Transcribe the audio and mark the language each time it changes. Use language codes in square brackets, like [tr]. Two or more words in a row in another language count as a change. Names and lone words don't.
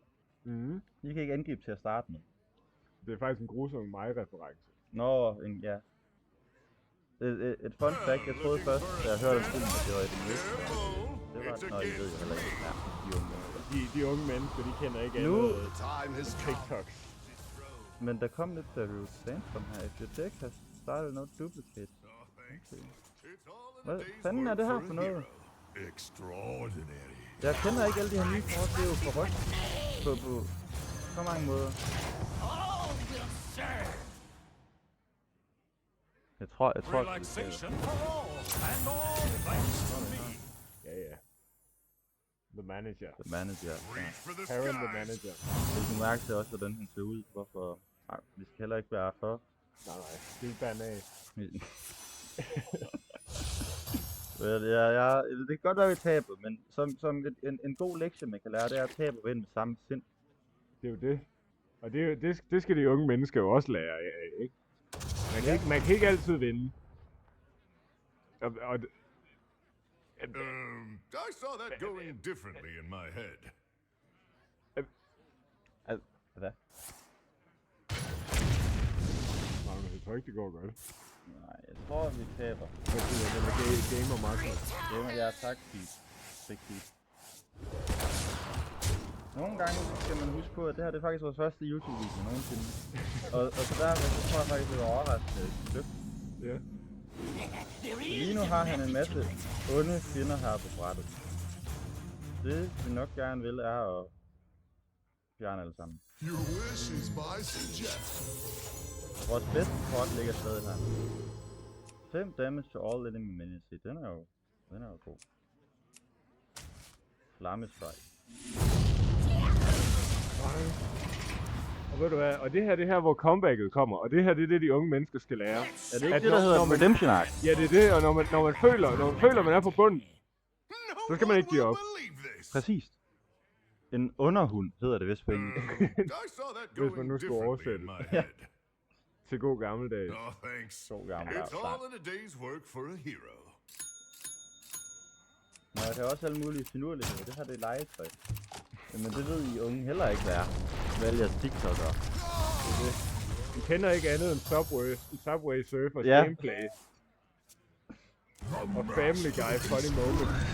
[da] De kan ikke angribe til at starte med. Det er faktisk en grusom mig-reference. Nå, ja. Et [en] fun fact, [da] jeg troede først, da jeg hørte om filmen, at det var et invest. Det var, nå, I ved jo heller ikke, ja, de unge mennesker. de unge mennesker, de kender ikke Nu- andet [en] The time has come. [da] TikToks. Men der kom lidt Darius Sandstorm her. [en] If your deck has started no duplicate. Okay. It's all in [da] Hvad [en] a day's [da] fanden er [en] work [da] det her for for [en] a [da] noget? [en] hero. Extraordinary. [da] Jeg kender ikke alle de her nye kort, det er jo for rødt. På så mange måder. [en] All will serve. [da] Jeg tror det er [en] Relaxation for all, and all thanks to me. [da] Ja. The Manager. The Manager. Ja. [en] Reach for the Karen the skies. Manager. [da] Jeg kan mærke til også, hvordan hun ser ud. Hvorfor? Nej, vi skal heller ikke være for. Nej. Det er banal. Det kan godt være, vi taber, men som en god lektie, man kan lære, det er at tabe og vinde med samme sind. Det er jo det. Og det, er jo, det skal de unge mennesker jo også lære af, ikke? Man kan ikke altid vinde. Og [en] I saw that going differently in my head. [da] Hvad? nej, men jeg tror ikke, det går godt. Nej, jeg tror, vi taber. Hvad siger det med gamer marker? Gamer, ja, tak, Pete. Big Pete. Nogle gange skal man huske på, at det her det er faktisk vores første YouTube-video nogensinde. og så dermed så tror jeg faktisk, det var overraskende dybt. Ja. Lige nu har han en masse onde fjender her på brættet. Det vi nok gerne vil er at fjerne alle sammen. [en] Your wish is my suggestion. [da] Vores bedste kort ligger stadig her. [en] 5 damage to all enemy minions. [da] Den er jo god. Flammestrike. Og ved du hvad, og det her, hvor comebacket kommer, og det her, det er det, de unge mennesker skal lære. Er det ikke At det, der hedder når man- [en] Redemption Arc? [da] Ja, det er det, og når man føler, man er på bunden, [en] No [da] så skal man ikke give op. [en] believe this. [da] Præcis. En underhund hedder det vist på engelsk. [en] I saw that [da] Hvis man [en] going [da] nu skulle [en] differently [da] oversætte [en] in my [da] det. [en] head. [da] til god gammeldags. [en] Oh, thanks. [da] God gammel [en] It's [da] start. [en] all in a day's work for a hero. [da] Nå, der er også alle mulige finurligheder. Det her det er legetøj. Jamen det ved I unge heller ikke, hvad er. Vælg jeres TikTok'ere. Vi kender ikke andet end Subway Surfers Ja. gameplay. Og Family Guy [en] funny moment.